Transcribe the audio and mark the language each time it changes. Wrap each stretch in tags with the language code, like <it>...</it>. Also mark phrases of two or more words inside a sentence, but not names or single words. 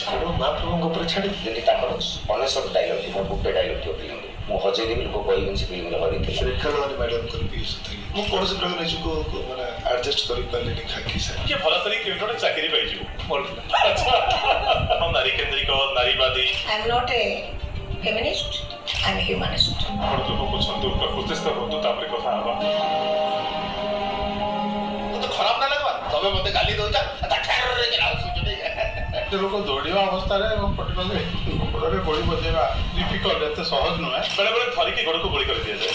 <or>ତେଣୁ ମହାପ୍ରଭୁଙ୍କ ଉପରେ ଛାଡ଼ିଦେଲି। ତାଙ୍କର ଅନେକ ଡାଇଲଗ ଥିବ</or> <en>buffet dialogue</en> <or>ଥିବ ଫିଲ୍ମରେ ମୁଁ ହଜେଇଦେବି ଲୋକ କହିବେନି ସେ ଫିଲ୍ମରେ ହରେଇଥିଲି। ରେଖାବାଣୀ ମ୍ୟାଡ଼ାମଙ୍କର ବି ଥିଲି ମୁଁ କୌଣସି ପ୍ରକାର ନିଜକୁ ମାନେ ଆଡ଼ଜଷ୍ଟ କରିପାରିଲିନି ଖାକି ସାର୍। କିଏ ଭଲ କରି କେମିତି ଗୋଟେ ଚାକିରି ପାଇଯିବ ନାରୀ କେନ୍ଦ୍ରିକ ନାରୀବାଦୀ।</or> <en>I am not a feminist, I am a humanist.</en> <or>ଆପଣ ଯୋଗ ବୁଝନ୍ତୁ ପ୍ରକୃତିସ୍ଥ ହୁଅନ୍ତୁ ତାପରେ କଥା ହବା। ତତେ ଖରାପ ନା ଲାଗବା ତମେ ମତେ ଗାଲି ଦଉଛ ଏତେ ଲୋକ ଦୌଡ଼ିବା ଅବସ୍ଥାରେ ଏବଂ ପର୍ଟିକୁଲାରଲି ଗୋଡ଼ରେ ଗୋଳି ବଜେଇବା ଡିଫିକଲ୍ଟ ଏତେ ସହଜ ନୁହେଁ। ବେଳେବେଳେ ଧରିକି ଗୋଡ଼କୁ ଗୁଳି କରି ଦିଆଯାଏ।</or>